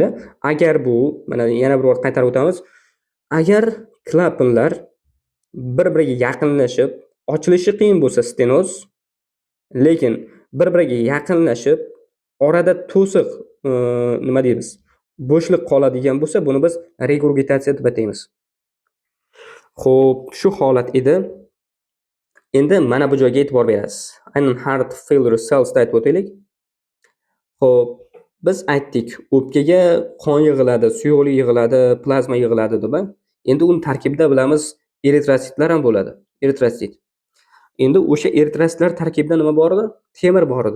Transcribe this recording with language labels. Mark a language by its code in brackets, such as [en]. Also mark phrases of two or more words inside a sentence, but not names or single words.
[uz] Agar bu, mana yana bir bor qaytarib o'tamiz. Agar klapanlar bir-biriga yaqinlashib, ochilishi qiyin bo'lsa stenoz, lekin bir-biriga yaqinlashib, orada to'siq, nima deymiz? Bo'shliq qoladigan bo'lsa, buni biz regurgitatsiya deb ataymiz. Xo'p, shu holat edi. Endi mana bu joyga e'tibor berasiz. Aynan [en] heart failure cells [uz] aytib o'taylik. Xo'p, biz aytdik, o'pkaga qon yig'iladi, suyuqlik yig'iladi, plazma yig'iladi deb. Endi uning tarkibida bilamiz, eritrositlar ham bo'ladi. Eritrosit. Endi o'sha eritrositlar tarkibida nima bor edi? Temir bor edi.